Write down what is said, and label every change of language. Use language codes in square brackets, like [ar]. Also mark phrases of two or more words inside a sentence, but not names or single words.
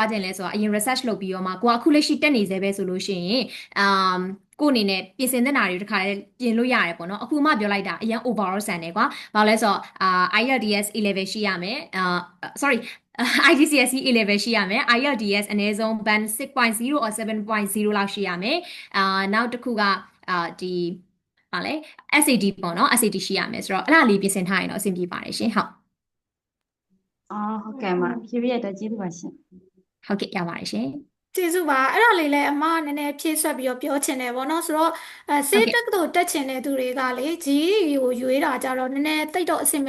[my] သွားခြင်းလဲဆိုတော့အရင် research လုပ်ပြီးတော့မှကိုကအခုလက်ရှိတက်နေသေးပဲဆိုလို့ရှိရင်ကိုအနေနဲ့ပြင်ဆင်တဲ့နာတွေတခါလေးပြင်လို့ရတယ်ပေါ့နော်အခုမှပြောလိုက်တာအရင် overall ဆန်တယ်ကွာဘာလို့လဲဆိုတော့ IELTS [en] A level [my] ရှိရမယ် sorry IGCSE [en] A level [my] ရှိရမယ် IELTS အနည်းဆုံး [en] band 6.0 or 7.0 [my] လောက်ရှိရမယ်နောက်တစ်ခုကဒီပါလေ SAT ပေါ့နော် SAT ရှိရမယ်ဆိုတော့အဲ့ဒါလေးပြင်ဆင်ထားရင်တော့အဆင်ပြေပါတယ်ရှင်ဟုတ် ဟုတ်ကဲ့ပါဖြည်းဖြည်းတော့ကျေးဇူးပါရှင် ဟုတ်ကဲ့ရပါတယ်ရှင် ကျေးဇူးပါအဲ့ဒါလေးလည်းအမနည်းနည်းဖြည့်ဆွတ်ပြီးတော့ပြောချင်တယ်ဗောနော်ဆိုတော့စေးတက်ကတို့တက်ချင်တဲ့သူတွေကလေ GED ကိုရွေးတာကြတော့နည်းနည်းတိတ်တော့အဆင်မ